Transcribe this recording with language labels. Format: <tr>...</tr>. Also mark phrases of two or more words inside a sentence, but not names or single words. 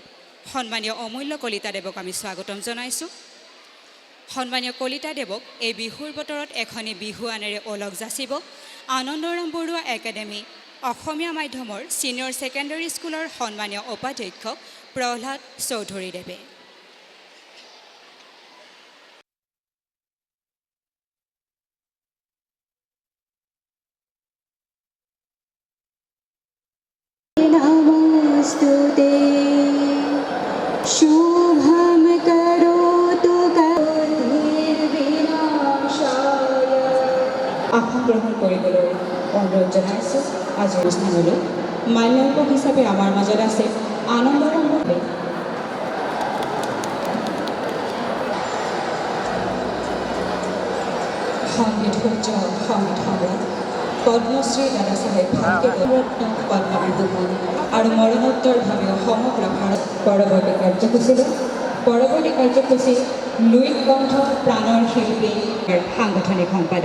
<as>সন্মানীয় অমূল্য কলিতাদেৱক আমি স্বাগতম জনাইছোঁ। সন্মানীয় কলিতাদেৱক এই বিহুৰ বতৰত এখনি বিহুৱানেৰে ওলগ যাচিব আনন্দৰাম বৰুৱা একাডেমি অসমীয়া মাধ্যমৰ ছিনিয়ৰ ছেকেণ্ডাৰী স্কুলৰ সন্মানীয় উপাধ্যক্ষ প্ৰহ্লাদ চৌধুৰীদেৱে।</as> <sa>नमोस्तुते शुभं करोतु निर्विनाशाय।</sa> <as>আসন গ্ৰহণ কৰিবলৈ অনুৰোধ জনাইছোঁ। আজিৰ অনুষ্ঠানলৈ মাল্যাৰ্পক হিচাপে আমাৰ মাজত আছে আনন্দৰাম বৰুৱা। সংগীত সূৰ্য, সংগীত সম্ৰাট পদ্মশ্ৰী দাদা চাহেব ফাল্কে ৰত্ন পদ্মবিভূষণ আৰু মৰণোত্তৰভাৱেও সমগ্ৰ ভাৰত পৰৱৰ্তী কাৰ্যসূচী লুইত কণ্ঠ প্ৰাণৰ শিল্পী সাংগঠনিক সম্পাদক।</as>